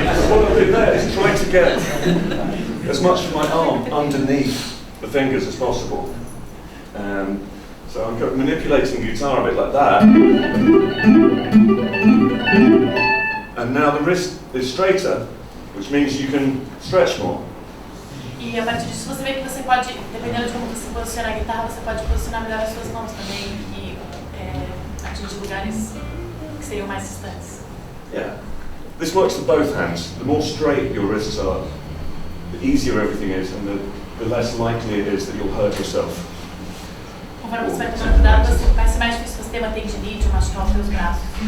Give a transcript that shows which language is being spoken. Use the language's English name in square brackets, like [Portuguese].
[English] What I'll do there is try to get as much of my arm underneath the fingers as possible. So I'm manipulating the guitar a bit like that. And now the wrist is straighter, which means you can stretch more. [Portuguese] E a partir disso você vê que você pode, dependendo de como você posiciona a guitarra, você pode posicionar melhor as suas mãos também e atingir lugares que seriam mais distantes. [English] Yeah. This works for both hands. The more straight your wrists are, the easier everything is, and the less likely it is that you'll hurt yourself. [Portuguese] Conforme você vai tomando cuidado, vai ser mais difícil você ter uma tendinite ou machucar os seus braços.